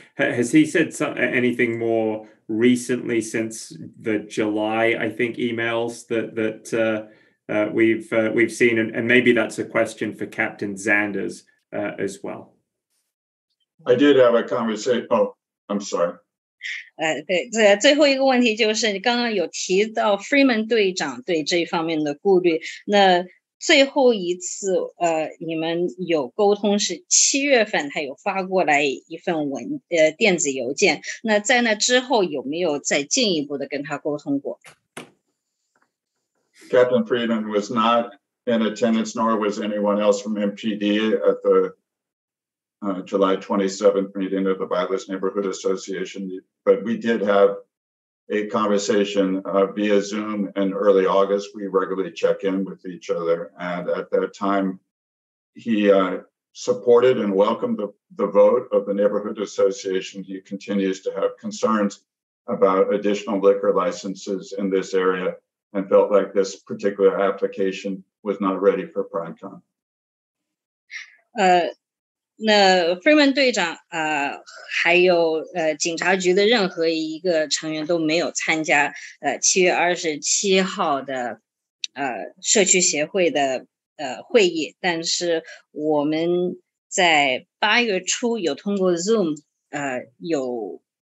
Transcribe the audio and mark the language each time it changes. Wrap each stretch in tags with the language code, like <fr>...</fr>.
<en>Has he said anything more recently since the July, I think, emails that we've seen? And maybe that's a question for Captain Zanders as well. I did have a conversation. Oh, I'm sorry.</en> <zh>对，最后一个问题就是你刚刚有提到 Freeman 队长对这一方面的顾虑，那最后一次你们有沟通是7月份他有发过来一份电子邮件，那在那之后有没有再进一步的跟他沟通过？</zh> <en>Captain Freeman was not in attendance, nor was anyone else from MPD at the July 27th meeting of the Vilas Neighborhood Association, but we did have a conversation via Zoom in early August. We regularly check in with each other, and at that time, he supported and welcomed the vote of the Neighborhood Association. He continues to have concerns about additional liquor licenses in this area and felt like this particular application was not ready for PrimeCon.</en> <zh>那 Freeman 队长还有警察局的任何一个成员都没有参加7月27号的社区协会的会议，但是我们在8月初有通过 Zoom 有</zh>